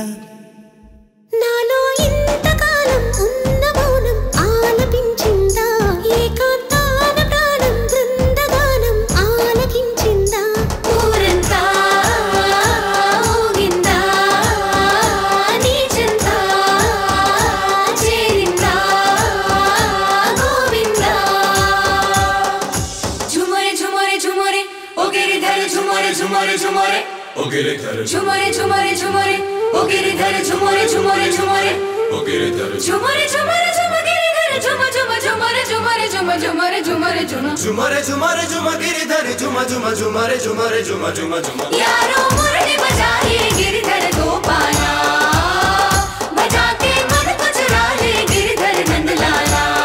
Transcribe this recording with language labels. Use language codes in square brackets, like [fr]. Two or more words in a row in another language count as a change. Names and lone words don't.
[te] నాలో ఇంతకాలం ఉన్న మౌనం ఆలపించిందా ఏకాంతాన ప్రాణం బృందగానం ఆలకించిందా ఊరంతా ఊగిందా నీ చెంత చేరిందా గోవిందా [hi] झुमरे झुमरे झुमरे ओ गिरिधर झुमरे झुमरे झुमरे ओ गिरिधर झुमरे झुमरे झुमरे ओ गिरिधर झुमरे झुमरे झुमरे ओ गिरिधर झुमरे झुमरे झुमरे गिरिधर झुम झुम झुमरे झुमरे झुम झुमरे झुमरे झुम झुमरे झुमरे झुम गिरिधर झुम झुम झुमरे झुमरे झुम झुम झुम यारो मुरली बजाए गिरिधर गोपाला बजा के मन को चुरा ले गिरिधर नंदलाला